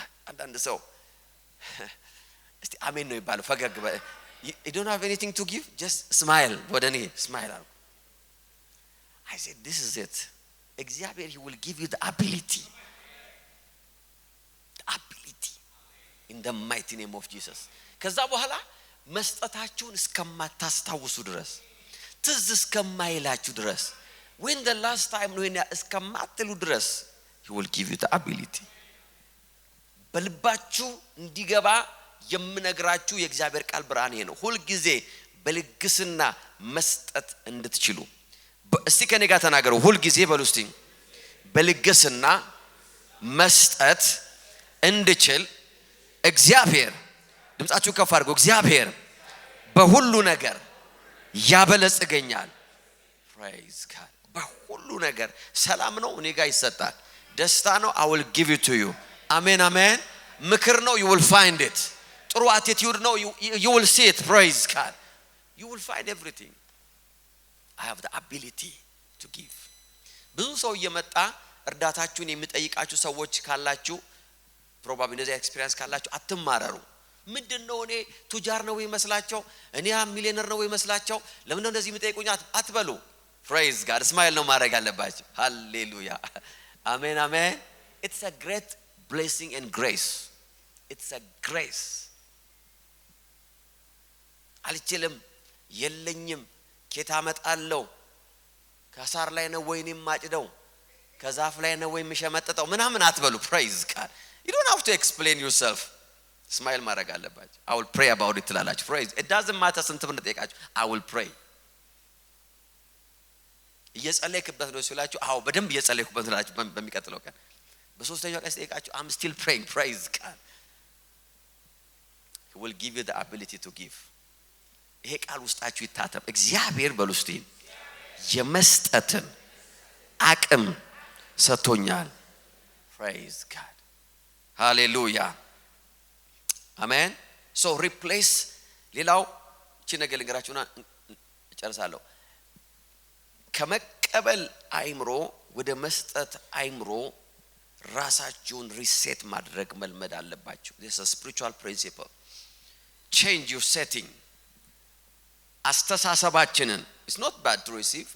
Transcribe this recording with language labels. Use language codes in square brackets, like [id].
[am] አንዳንድ ሰው እስቲ አሜን ነው ይባላል። ፈገግ [en] you don't have anything to give, just smile. ወደኔ smile አሉ። I said this is it. እግዚአብሔር he will give you the ability in the mighty name of Jesus. [am] ከዛ በኋላ መስጠታችሁን እስከማታስታውሱ ድረስ ትዝ እስከማይላችሁ ድረስ [en] when the last time [am] ነው እስከማትሉ ድረስ [en] he will give you the ability. [am] በልባችሁ እንዲገባ የምነግራችሁ የእግዚአብሔር ቃል ብርሃን ይሄ ነው። ሁሉ ጊዜ በልግስና መስጠት እንድትችሉ። እስቲ ከኔ ጋር ተናገሩ። ሁሉ ጊዜ በሉ እስቲ በልግስና መስጠት እንድችል እግዚአብሔር፣ ድምጻችሁ ከፍ አድርጉ፣ እግዚአብሔር በሁሉ ነገር ያበለጽገኛል። [en] praise God. [am] በሁሉ ነገር ሰላም ነው እኔ ጋር ይሰጣል። ደስታ ነው [en] I will give it to you. [am] አሜን አሜን። ምክር ነው [en] you will find it. [am] ጥሩ attitude ነው [en] you will see it. praise God. you will find everything. I have the ability to give. [am] ብዙ ሰው እየመጣ እርዳታችሁን የሚጠይቃችሁ ሰዎች ካላችሁ ፕሮባብሊ እንደዚህ ኤክስፒሪየንስ ካላችሁ አትማረሩ። ምንድነው እኔ ቱጃር ነው ይመስላችሁ? እኔ ሚሊዮነር ነው ይመስላችሁ? ለምን ነው እንደዚህ የሚጠይቁኝ አትበሉ። [en] praise God. [am] ስማይል ነው ማድረግ አለባችሁ። ሃሌሉያ አሜን አሜን። [en] it's a great blessing and grace. it's a grace. [am] አልችልም፣ የለኝም፣ ኬታ መጣለው፣ ከሳር ላይ ነው ወይ ማጭደው፣ ከዛፍ ላይ ነው ወይ ምሸመጠጠው ምናምን አትበሉ። [en] praise God. you don't have to explain yourself. ስማይል ማድረግ አለባችሁ። I will pray about it ትላላችሁ። praise it doesn't matter ስንት ብር ጠይቃችሁ I will pray። እየጸለይክበት ነው ሲላችሁ አዎ በደንብ እየጸለይኩበት ትላላችሁ። በሚቀጥለው ቀን በሶስተኛው ቀን ጠይቃችሁ I'm still praying. praise God. he will give you the ability to give. [am] ይሄ ቃል ውስጣችሁ ይታተም። እግዚአብሔር በሉ እስቲ የመስጠትን አቅም ሰጥቶኛል። [en] praise God. hallelujah amen. so replace [am] ሌላው እቺ ነገር ልንገራችሁና እጨርሳለሁ። ከመቀበል አይምሮ ወደ መስጠት አይምሮ ራሳችሁን ሪሴት ማድረግ መልመድ አለባችሁ። [en] this is a spiritual principle. change your setting. አስተሳሰባችንን it's not bad to receive.